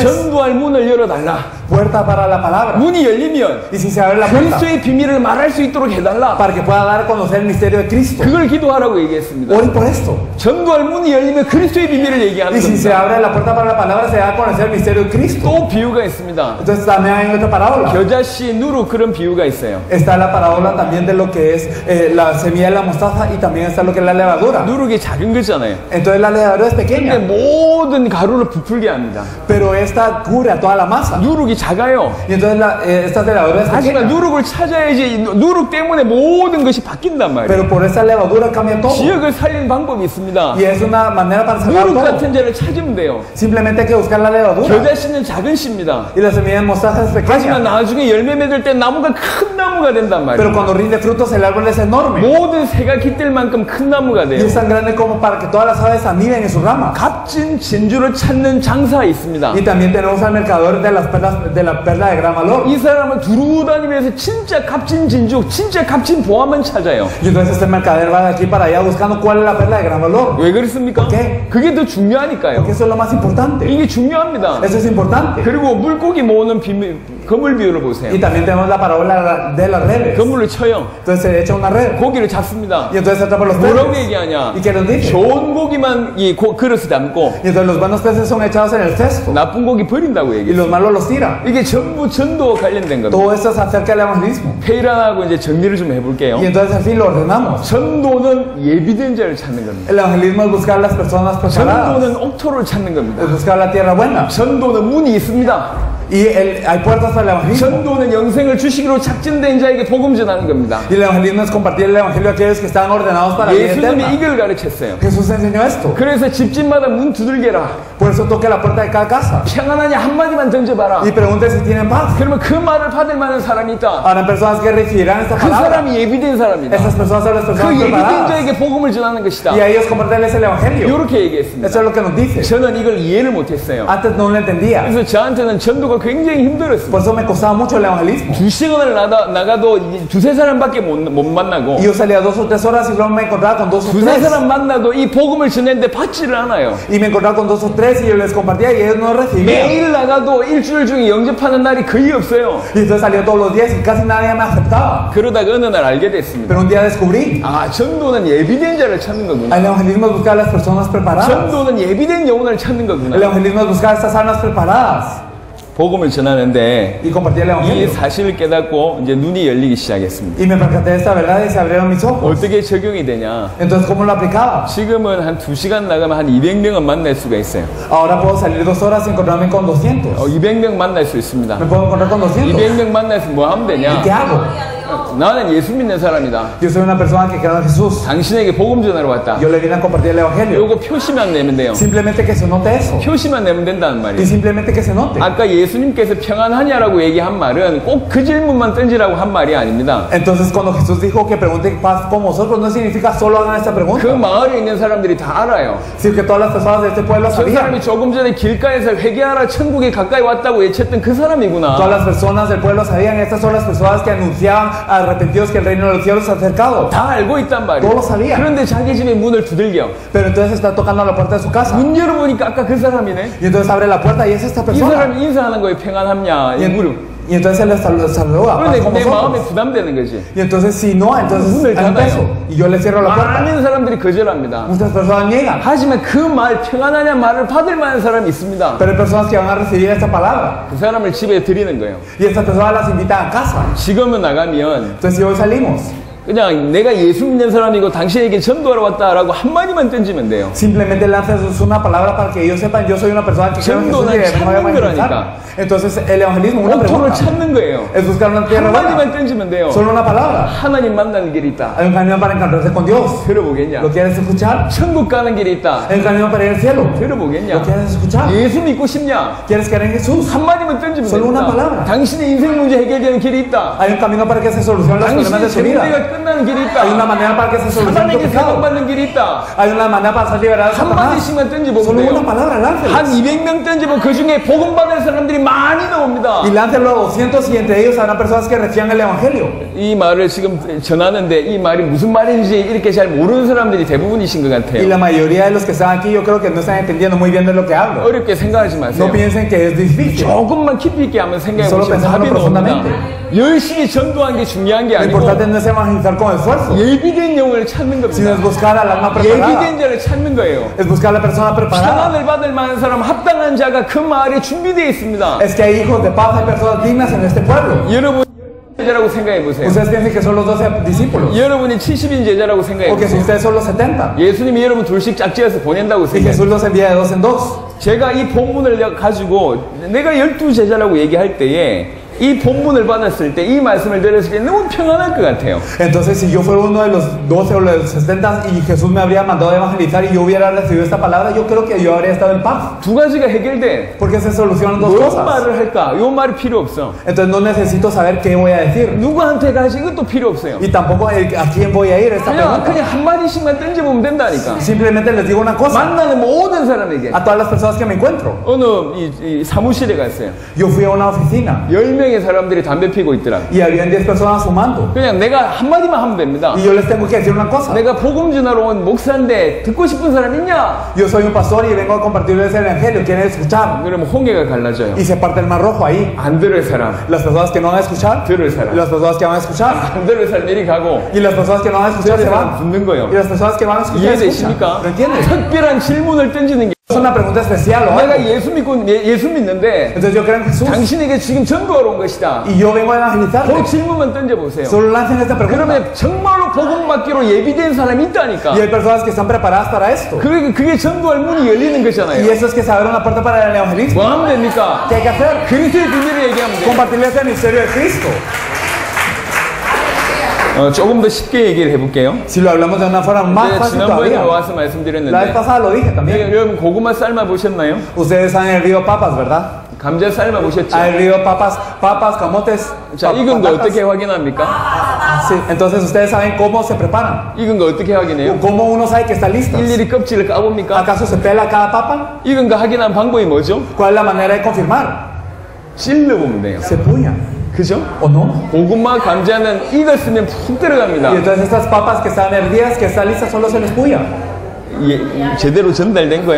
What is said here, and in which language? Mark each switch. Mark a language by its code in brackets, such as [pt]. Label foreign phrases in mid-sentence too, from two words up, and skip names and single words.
[ko] 전도할 문을 열어달라. [es] Puerta para la palabra. [ko] 문이 열리면 [es] Y si se abre la puerta, [ko] 그리스도의 비밀을 말할 수 있도록 해달라. [es] para que pueda dar a conocer el misterio de Cristo. [ko] 그걸 기도하라고 얘기했습니다. [es] Oren por esto. [ko] 전도할 문이 열리면 그리스도의 비밀을 얘기하는 [es] Y si se [ko] 겁니다. [es] abre la puerta para la palabra, palabra se da a conocer el misterio de Cristo. [ko] 또 비유가 있습니다. [es] Entonces también hay otra parábola. [ko] 겨자씨, 누룩 그런 비유가 있어요. [es] Está la parábola también de lo que es la semilla de la mostaza y también está lo que es la levadura. [ko] 누룩이 작은 거잖아요. [es] Entonces la levadura es [ko] 근데 [es] pequeña, [ko] 모든 가루를 부풀게 합니다. [es] pero esta cubre a toda la masa. [ko] 누룩이 작아요. [es] Y entonces esta levadura es [ko] 하지만 [es] pequeña, [ko] 누룩을 찾아야지 누룩 때문에 모든 것이 바뀐단 말이에요. [es] pero por esa levadura cambia todo. [ko] 지역을 살리는 방법이 있습니다. [es] Y es una manera para salvar [ko] 누룩 [es] todo. [ko] 같은 자를 찾으면 돼요. [es] Simplemente hay que buscar la levadura. [ko] 겨자씨는 작은 씨입니다. [es] Y la semilla de mostaza es [ko] 하지만 [es] pequeña, [ko] 나중에 열매 맺을 때 나무가 큰 나무가 된단 [es] pero [ko] 말이에요. [es] cuando rinde frutos el árbol es enorme. [ko] 모든 새가 깃들 만큼 큰 나무가 [es] Y [ko] 돼요. [es] es tan grande como para que todas las aves aniden en sus ramas. [ko] 값진 진주를 찾는 장사가 있습니다. [es] Y también tenemos al mercador de las perlas, de la perla de gran valor. [ko] 이 사람은 두루 다니면서 진짜 값진 진주, 진짜 값진 보화만 찾아요. [es] Y entonces este mercader va de aquí para allá buscando cuál es la perla de gran valor. [ko] 왜 그렇습니까? [es] ¿Qué? [ko] 그게 더 중요하니까요. [es] Porque eso es lo más importante. [ko] 이게 중요합니다. [es] Eso es importante. [ko] 그리고 물고기 모으는 그물 비유를 보세요. [es] Y también tenemos la parábola de las redes. [ko] 그물을 쳐요. [es] Entonces se echa una red. [ko] 고기를 잡습니다. [es] Y entonces se atrapa los [ko] 뭐라고 [es] peces. [ko] 얘기하냐? [es] ¿Y qué nos dice? [ko] 좋은 고기만 이 그릇에 담고 [es] Y entonces los buenos peces son echados en el cesto. [ko] 나쁜 고기 버린다고 [es] Y [ko] 얘기해요. [es] los malos los tira. [ko] 이게 전부 전도와 관련된 겁니다. [es] Todo esto es acerca del evangelismo. [ko] 페이란하고 이제 정리를 좀 해볼게요. [es] Y entonces así lo ordenamos. [ko] 전도는 예비된 자를 찾는 겁니다. [es] El evangelismo es buscar las personas preparadas. [ko] 전도는 옥토를 찾는 겁니다. [es] Es buscar la tierra buena. [ko] 전도는 문이 있습니다. [es] Y hay puertas para el evangelismo. [ko] 전도는 영생을 주시기로 작정된 자에게 복음 전하는 겁니다. [es] Y el evangelismo es compartir el evangelio a aquellos que están ordenados para la vida [ko] 예수님이 [es] eterna. [ko] 이걸 가르쳤어요. [es] Jesús enseñó esto. [ko] 그래서 집집마다 문 두들겨라. [es] Por eso toque la puerta de cada casa. [ko] 평안하냐 한마디만 던져봐라. [es] Y pregunte si tienen paz. [ko] 그러면 그 말을 받을 만한 사람이 있다. [es] Habrán personas que recibirán esta [ko] 그 [es] palabra. [ko] 사람이 예비된 사람이다. [es] Estas personas son las [ko] 그 [es] personas [ko] 예비된 [es] preparadas. [ko] 자에게 복음을 전하는 것이다. [es] Y a ellos compartirles el evangelio. [ko] 이렇게 얘기했습니다. [es] Eso es lo que nos dice. [ko] 저는 이걸 이해를 못했어요. [es] Antes no lo entendía. [ko] 그래서 저한테는 전도가 굉장히 힘들었어요. [es] Por eso me costaba mucho el evangelismo. [ko] 2시간을 나가도 두세 사람밖에 못 만나고 [es] Y yo salía 2 o 3 horas y luego me encontraba con 2 o [ko] 두세 [es] 3. [ko] 사람 만나도 이 복음을 전했는데 받지를 않아요. [es] Y me encontraba con 2 o 3 y yo les compartía y ellos no recibían. [ko] 매일 나가도 일주일 중에 영접하는 날이 거의 없어요. [es] Y entonces salía todos los días y casi nadie me aceptaba. [ko] 그러다가 어느 날 알게 됐습니다. [es] Pero un día descubrí. [ko] 아, 전도는 예비된 자를 찾는 거구나. [es] El evangelismo es buscar a las personas preparadas. [ko] 전도는 예비된 영혼을 찾는 [es] El [ko] 거구나. [es] evangelismo es buscar a estas almas preparadas. [ko] 복음을 전하는데 [es] Y compartir el [ko] 이 [es] evangelio. [ko] 사실을 깨닫고 이제 눈이 열리기 시작했습니다. [es] Y me percaté de esta verdad y se abrieron mis ojos. [ko] 어떻게 적용이 되냐? [es] Entonces, ¿cómo lo aplicaba? [ko] 지금은 한 2시간 나가면 한 200명은 만날 수가 있어요. [es] Ahora puedo salir 2 horas y encontrarme con 200. [ko] 200명 만날 수 있습니다. [es] Me puedo encontrar con 200. [ko] 200명 만나서 뭐 하면 [es] ¿Y [ko] 되냐? [es] qué hago? [ko] 나는 예수 믿는 사람이다. [es] Yo soy una persona que cree en Jesús. [ko] 당신에게 복음 전하러 왔다. [es] Yo le vine a compartir el evangelio. [ko] 요거 표시만 내면 돼요. [es] Simplemente que se note eso. [ko] 표시만 내면 된다는 [es] Y [ko] 말이에요. [es] simplemente que se note. [ko] 아까 예수님께서 평안하냐라고 얘기한 말은 꼭 그 질문만 던지라고 한 말이 아닙니다. [es] Entonces, cuando Jesús dijo que pregunten paz como vosotros, no significa solo hagan esta [ko] 그 [es] pregunta. [ko] 마을에 있는 사람들이 다 알아요. [es] Sino que todas las personas de este pueblo [ko] 저 [es] sabían. [ko] 사람이 조금 전에 길가에서 회개하라 천국에 가까이 왔다고 외쳤던 그 사람이구나. [es] Todas las personas del pueblo sabían. Estas son las personas que anunciaban arrepentidos que el reino de los cielos se ha acercado. [ko] 다 알고 있단 말이에요. [es] Todos lo sabían. [ko] 그런데 자기 집에 문을 두들겨. [es] Pero entonces está tocando a la puerta de su casa. [ko] 문 열어보니까 아까 그 사람이네. [es] Y entonces abre la puerta y es esta [ko] 이 [es] persona. [ko] 사람이 인사하는 거에 평안함냐? 이 물음. [es] Y entonces él les saluda. Paz [ko] 그런데 [es] con [ko] 내 마음에 [es] vosotros. [ko] 부담되는 거지. [es] Y entonces si no, entonces [ko] 문을 [es] hay un [ko] 닫아요. [es] peso. Y yo le cierro la puerta. [ko] 많은 사람들이 거절합니다. [es] Muchas personas niegan. [ko] 하지만 그 말 평안하냐 말을 받을 만한 사람이 있습니다. [es] Pero hay personas que van a recibir esta palabra. [ko] 그 사람을 집에 드리는 거예요. [es] Y estas personas las invitan a casa. [ko] 지금은 나가면 [es] Entonces si hoy salimos, [ko] 그냥 내가 예수 믿는 사람이고 당신에게 전도하러 왔다라고 한마디만 던지면 돼요. [es] simplemente lanzas una palabra para que ellos sepan, yo soy una persona que creo en Jesús y [ko] 전도는 [es] vengo a [ko] 찾는 [es] evangelizar. [ko] 거라니까. [es] Entonces el evangelismo, una [ko] 옥토를 [es] pregunta, [ko] 찾는 거예요. [es] es buscar una tierra buena. [ko] 한마디만 던지면 돼요. [es] Solo una palabra. [ko] 하나님 만나는 길이 있다. [es] Hay un camino para encontrarse con Dios. [ko] 들어보겠냐? [es] ¿Lo quieres escuchar? [ko] 천국 가는 길이 있다. [es] Hay un camino para ir al cielo. [ko] 들어보겠냐? [es] ¿Lo quieres escuchar? [ko] 예수 믿고 싶냐? [es] ¿Quieres creer en Jesús? [ko] 한마디만 던지면 [es] Solo una [ko] 됩니다. [es] palabra. [ko] 당신의 인생 문제 해결되는 길이 있다. [es] Hay un camino para que se solucionen los problemas de [ko] 당신의 [es] su vida. [ko] 문제가 끝나는 길이 있다. [es] Hay una manera para que se solucione tu [ko] 사단에게 [es] pecado. [ko] 사랑받는 길이 있다. [es] Hay una manera para ser liberado de Satanás. [ko] 한마디씩만 던지보면 [es] Solo [ko] 돼요. [es] una palabra, [ko] 한 [es] láncelos. [ko] 200명 던지면 그 중에 복음 받을 사람들이 많이 나옵니다. [es] Y láncelo a 200 y entre ellos habrá personas que reciban el evangelio. [ko] 이 말을 지금 전하는데 이 말이 무슨 말인지 이렇게 잘 모르는 사람들이 대부분이신 것 [es] Y [ko] 같아요. [es] la mayoría de los que están aquí yo creo que no están entendiendo muy bien de lo que hablo. [ko] 어렵게 생각하지 마세요. [es] No piensen que es difícil. [ko] 조금만 깊이 있게 한번 생각해 [es] Solo [ko] 보시면 [es] pensando [ko] 답이 나옵니다. [es] profundamente. [ko] 열심히 전도한 게 중요한 게 [es] Lo [ko] 아니고 [es] importante no es evangelizar con esfuerzo, [ko] 예비된 영혼을 찾는 [es] sino es [ko] 겁니다. [es] buscar al alma preparada, [ko] 예비된 자를 찾는 거예요. [es] es buscar a la persona preparada. [ko] 평안을 받을 만한 사람, 합당한 자가 그 마을에 준비되어 있습니다. [es] Es que hay hijos de paz, hay personas dignas en este pueblo. [ko] 여러분 제자라고 생각해 보세요. [es] Ustedes piensan que son los 12 discípulos, [ko] 여러분이 70인 제자라고 생각해 [es] o que si [ko] 보세요. [es] ustedes son los 70, [ko] 예수님이 여러분 둘씩 짝지어서 보낸다고 [es] y [ko] 생각해요. [es] Jesús los envía de dos en dos. [ko] 제가 이 본문을 가지고 내가 12제자라고 얘기할 때에 이 본문을 받았을 때 이 말씀을 들었을 때 너무 평안할 것 같아요. [es] Entonces, si yo fuera uno de los 12 o los 70 y Jesús me habría mandado a evangelizar y yo hubiera recibido esta palabra, yo creo que yo habría estado en paz. [ko] 두 가지가 해결돼. [es] Porque se solucionan dos [ko] 뭔 [es] cosas. [ko] 말을 할까? 요 말이 필요 없어. [es] Entonces no necesito saber qué voy a decir. [ko] 누구한테 가지 이것도 필요 없어요. [es] Y tampoco a quién voy a ir esta [ko] 그냥 [es] pregunta. [ko] 한마디씩만 던져보면 된다니까. [es] Simplemente les digo una cosa [ko] 만나는 모든 사람에게. [es] a todas las personas que me encuentro. [ko] 어느 이 사무실에 갔어요. [es] Yo fui a una oficina [ko] 10명의 사람들이 담배 피고 있더라. [es] y habían 10 personas fumando. [ko] 그냥 내가 한마디만 하면 됩니다. [es] Y yo les tengo que decir una cosa. [ko] 내가 복음 전하러 온 목사인데 듣고 싶은 사람 있냐? [es] Yo soy un pastor y vengo a compartirles el evangelio. ¿Quieren escuchar? [ko] 그러면 홍해가 갈라져요. [es] Y se parte el mar rojo ahí. [ko] 안 들을 사람, [es] Las personas que no van a escuchar, [ko] 들을 사람. [es] las personas que van a escuchar. [ko] 안 들을 사람 이리 가고 [es] Y las personas que no van a escuchar [ko] 들을 [es] se [ko] 사람 [es] van. [ko] 듣는 거예요. [es] Y las personas que van a escuchar escuchan. [ko] 이해되십니까? [es] ¿Lo entiendes? [ko] 특별한 질문을 던지는 게 [es] Es una pregunta especial o [ko] 내가 [es] algo. [ko] 예수 믿는데 [es] Entonces yo creo en Jesús [ko] 당신에게 지금 전도하러 온 것이다. [es] y yo vengo a [ko] 그 [es] evangelizarle. [ko] 질문만 던져보세요. [es] Solo lancen esta pregunta. [ko] 그러면 정말로 복음 받기로 예비된 사람이 있다니까. [es] Y hay personas que están preparadas para esto. [ko] 그게 전도할 문이 열리는 [es] Y [ko] 거잖아요. [es] eso es que se abre una puerta para el evangelismo. [ko] 뭐 하면 됩니까? [es] ¿Qué hay que hacer? [ko] 그리스도의 비밀을 얘기하면 돼요. [es] Compartirles el misterio de Cristo. [ko] 조금 더 쉽게 얘기를 해볼게요. [es] Si lo hablamos de una forma más [ko] 제가 [es] fácil [ko] 지난번에 [es] todavía. [ko] 와서 [es] La vez [ko] 말씀드렸는데 [es] pasada lo dije también. [ko] 여러분 고구마 삶아 보셨나요? [es] Ustedes han hervido papas, ¿verdad? [ko] 감자 삶아 보셨죠? [es] Han hervido papas, camotes. [ko] 자, 익은 거 [es] patatas. [ko] 어떻게 확인합니까? [es] Sí, entonces ustedes saben cómo se preparan. [ko] 익은 거 어떻게 확인해요? [es] ¿Cómo uno sabe que está listo? [ko] 일일이 껍질을 까봅니까? [es] ¿Acaso se pela cada papa? [ko] 익은 거 확인하는 방법이 뭐죠? [es] ¿Cuál es la manera de confirmar? [ko] 찔러보면 돼요. [es] Se puya. [ko] 그죠? [es] ¿O no? [ko] 고구마, 감자는 익었으면 푹 들어갑니다. [es] Y entonces estas papas que están hervidas, que están listas, solo se les puya. [ko] 제대로 전달된 거야?